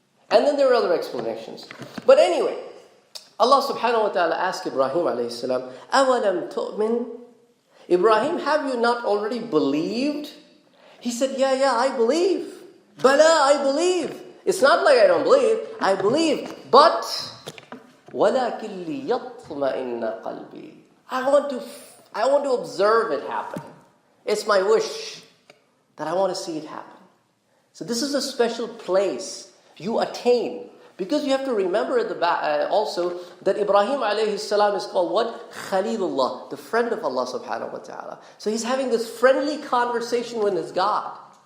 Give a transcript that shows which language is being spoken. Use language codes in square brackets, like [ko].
[en] And then there are other explanations. But anyway, Allah subhanahu wa ta'ala asked Ibrahim alayhi salam, [ar] أَوَلَمْ تُؤْمِنْ? [en] Ibrahim, have you not already believed? He said, yeah, I believe. Bala, I believe. It's not like I don't believe. I believe. But, [ar] وَلَكِنْ لِيَطْمَئِنَّ قَلْبِي. [en] I want to observe it happen. It's my wish that I want to see it happen. So this is a special place you attain. Because you have to remember at the back, also that Ibrahim alayhi salam is called what? Khalilullah, the friend of Allah subhanahu wa ta'ala. So he's having this friendly conversation with his God.